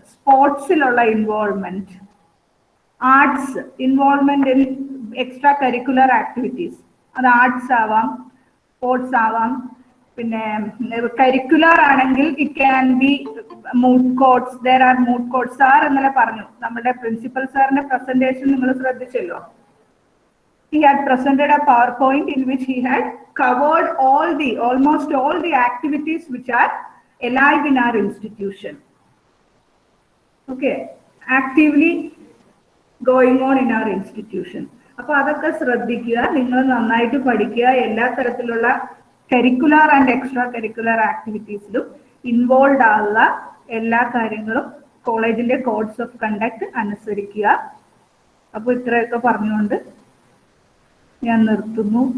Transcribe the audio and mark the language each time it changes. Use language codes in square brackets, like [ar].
[ml] സ്പോർട്സിലുള്ള involvement, arts involvement in extra curricular activities, അത് arts ആവാം, sports ആവാം. പിന്നെ കരിക്കുലർ ആണെങ്കിൽ [en] it can be moot courts, [ml] there are mood courts. Sir ഇന്നലെ പറഞ്ഞു, നമ്മുടെ പ്രിൻസിപ്പൽ സാറിന്റെ പ്രസന്റേഷൻ നിങ്ങൾ ശ്രദ്ധിച്ചല്ലോ. [en] He had presented a PowerPoint in which he had covered almost all the activities which are alive in our institution. Okay, actively going on in our institution. [ml] അപ്പോൾ അതൊക്കെ ശ്രദ്ധിക്കുക, നിങ്ങൾ നന്നായിട്ട് പഠിക്കുക, എല്ലാ തരത്തിലുള്ള curricular and extra curricular ആക്ടിവിറ്റീസിലും involve ആവുക, എല്ലാ കാര്യങ്ങളും കോളേജിന്റെ കോഡ്സ് ഓഫ് കണ്ടക്ട് അനുസരിക്കുക. അപ്പോൾ ഇത്രയൊക്കെ പറഞ്ഞുകൊണ്ട് ഞാൻ നിർത്തുന്നു.